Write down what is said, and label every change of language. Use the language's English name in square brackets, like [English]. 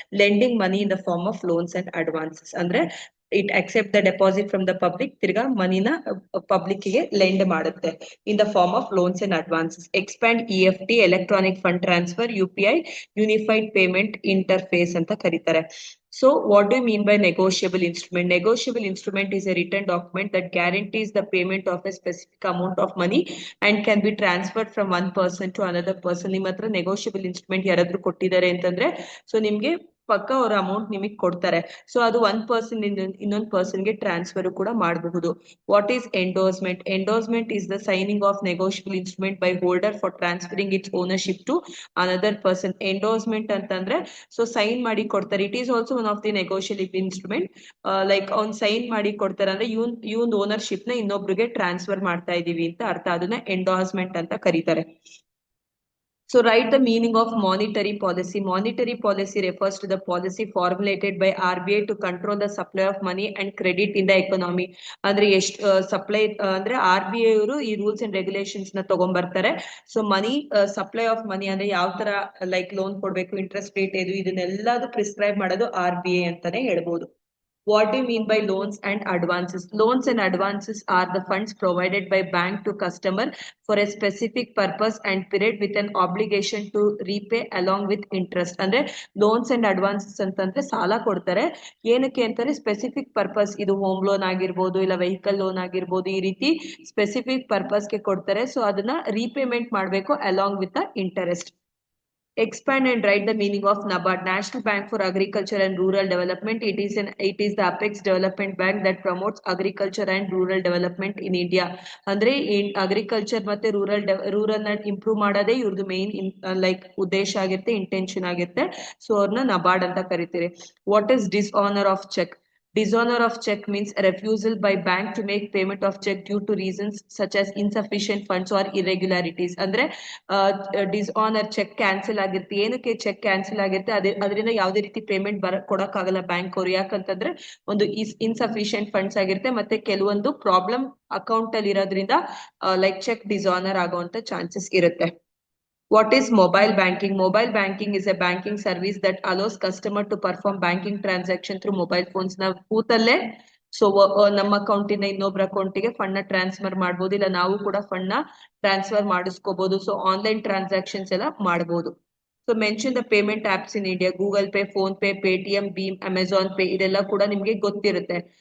[English] Lending money in the form of loans and advances. [Kannada] ಅಂದ್ರೆ [English] it accept the deposit from the public, [Kannada] ತಿರ್ಗಾ ಮನಿನ [English] public [Kannada] ಗೆ lend ಮಾಡುತ್ತೆ [English] In the form of loans and advances. Expand EFT, electronic fund transfer, UPI, unified payment interface [Kannada] ಅಂತ ಕರೀತಾರೆ. [English] So what do you mean by negotiable instrument? Negotiable instrument is a written document that guarantees the payment of a specific amount of money and can be transferred from one person to another person. [Kannada] ನಿಮ್ಮ ಹತ್ರ negotiable instrument ಯಾರಾದ್ರೂ ಕೊಟ್ಟಿದ್ದಾರೆ ಅಂತಂದ್ರೆ so ನಿಮ್ಗೆ ಪಕ್ಕ ಅವ್ರ amount ನಿಮಗೆ ಕೊಡ್ತಾರೆ. ಸೊ ಅದು ಒನ್ ಪರ್ಸನ್ ಇನ್ನೊಂದು ಪರ್ಸನ್ಗೆ ಟ್ರಾನ್ಸ್ಫರ್ ಕೂಡ ಮಾಡಬಹುದು. [English] What is endorsement? Endorsement is the signing of negotiable instrument by holder for transferring its ownership to another person. [Kannada] Endorsement ಅಂತಂದ್ರೆ ಸೊ ಸೈನ್ ಮಾಡಿ ಕೊಡ್ತಾರೆ. [English] It is also one of the negotiable instrument. [Kannada] Like ಅವ್ನ್ sign ಮಾಡಿ ಕೊಡ್ತಾರೆ ಅಂದ್ರೆ ಇವನ್ ownership ನ ಇನ್ನೊಬ್ರಿಗೆ transfer ಮಾಡ್ತಾ ಇದೀವಿ ಅಂತ ಅರ್ಥ. ಅದನ್ನ ಎಂಡೋರ್ಸ್ಮೆಂಟ್ ಅಂತ ಕರೀತಾರೆ. [English] So write the meaning of monetary policy. Monetary policy refers to the policy formulated by RBI to control the supply of money and credit in the economy. [Kannada] ಅಂದ್ರೆ ಎಷ್ಟು ಸಪ್ಲೈ ಅಂದ್ರೆ RBI ಅವರು ಈ ರೂಲ್ಸ್ ಅಂಡ್ ರೆಗ್ಯುಲೇಷನ್ಸ್ ನ ತಗೊಂಡ್ಬರ್ತಾರೆ. So money supply of money ಅಂದ್ರೆ ಯಾವ ತರ like loan ಕೊಡ್ಬೇಕು, ಇಂಟ್ರೆಸ್ಟ್ ರೇಟ್ ಇದು, ಇದನ್ನೆಲ್ಲದು ಪ್ರಿಸ್ಕ್ರೈಬ್ ಮಾಡೋದು RBI ಅಂತಾನೆ ಹೇಳ್ಬೋದು. [English] What do you mean by loans and advances? Loans and advances are the funds provided by bank to customer for a specific purpose and period with an obligation to repay along with interest. [Kannada] ಅಂದ್ರೆ loans and advances ಅಂತಂದ್ರೆ ಸಾಲ ಕೊಡ್ತಾರೆ. ಏನಕ್ಕೆ ಅಂತಾರೆ? Specific purpose. ಇದು home loan ಆಗಿರ್ಬೋದು, ಇಲ್ಲ vehicle loan ಆಗಿರ್ಬೋದು, ಈ ರೀತಿ ಸ್ಪೆಸಿಫಿಕ್ ಪರ್ಪಸ್ಗೆ ಕೊಡ್ತಾರೆ. ಸೊ ಅದನ್ನ ರೀಪೇಮೆಂಟ್ ಮಾಡಬೇಕು [English] Along with the interest. Expand and write the meaning of NABARD. National Bank for Agriculture and Rural Development. It is the apex development bank that promotes agriculture and rural development in India. [Kannada] ಅಂದ್ರೆ agriculture ಮತ್ತೆ rural ನ improve ಮಾಡೋದೇ ಇವ್ರದ್ದು main like ಉದ್ದೇಶ ಆಗಿರುತ್ತೆ, intention ಆಗಿರುತ್ತೆ. So ಅವ್ರನ್ನ ನಬಾರ್ಡ್ ಅಂತ ಕರಿತೀರಿ. [English] What is dishonour of cheque? Dishonor of check means a refusal by bank to make payment of check due to reasons such as insufficient funds or irregularities. [Kannada] ಅಂದ್ರೆ ಡಿಸ್ಆನರ್ check cancel ಆಗಿರುತ್ತೆ. ಏನಕ್ಕೆ check cancel ಆಗಿರುತ್ತೆ? ಅದರಿಂದ ಯಾವುದೇ ರೀತಿ payment ಕೊಡಕ್ಕಾಗಲ್ಲ bank ಅವರು. ಯಾಕಂತಂದ್ರೆ ಒಂದು ಇನ್ಸಫಿಶಿಯಂಟ್ ಫಂಡ್ಸ್ ಆಗಿರುತ್ತೆ, ಮತ್ತೆ ಕೆಲವೊಂದು ಪ್ರಾಬ್ಲಮ್ ಅಕೌಂಟ್ ಅಲ್ಲಿ ಇರೋದ್ರಿಂದ ಲೈಕ್ ಚೆಕ್ ಡಿಸಾನರ್ ಆಗುವಂತ ಚಾನ್ಸಸ್ ಇರುತ್ತೆ. [English] What is mobile banking? Mobile banking is a banking service that allows customer to perform banking transaction through mobile phones. [Kannada] ನಾವು ಕೂತಲ್ಲೇ ಸೊ ನಮ್ಮ ಅಕೌಂಟ್ ಇಂದ ಇನ್ನೊಬ್ರ ಅಕೌಂಟಿಗೆ ಫಂಡ್ ನ ಟ್ರಾನ್ಸ್ಫರ್ ಮಾಡಬಹುದು, ಇಲ್ಲ ನಾವು ಕೂಡ ಫಂಡ್ ನ ಟ್ರಾನ್ಸ್ಫರ್ ಮಾಡಿಸ್ಕೋಬಹುದು. ಸೊ ಆನ್ಲೈನ್ ಟ್ರಾನ್ಸಾಕ್ಷನ್ಸ್ ಎಲ್ಲ ಮಾಡಬಹುದು. [English] So mention the payment apps in India. [Kannada] Google pay, phone pay, Paytm, Bhim, Amazon pay, ಇದೆಲ್ಲ ಕೂಡ ನಿಮ್ಗೆ ಗೊತ್ತಿರುತ್ತೆ.